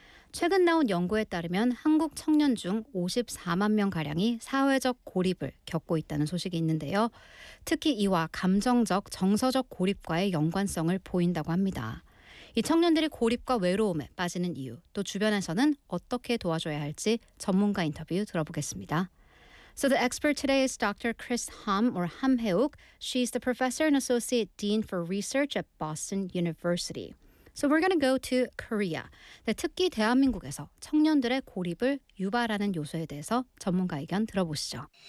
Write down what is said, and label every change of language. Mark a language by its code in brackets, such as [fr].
[ko] 최근 나온 연구에 따르면 한국 청년 중 54만 명가량이 사회적 고립을 겪고 있다는 소식이 있는데요. 특히 이와 감정적, 정서적 고립과의 연관성을 보인다고 합니다. 이 청년들이 고립과 외로움에 빠지는 이유, 또 주변에서는 어떻게 도와줘야 할지 전문가 인터뷰 들어보겠습니다. [en] So the expert today is Dr. Chris Ham, or Ham Haeuk. She's the professor and associate dean for research at Boston University. So we're going to go to Korea. [ko] 네, 특히 대한민국에서 청년들의 고립을 유발하는 요소에 대해서 전문가 의견 들어보시죠.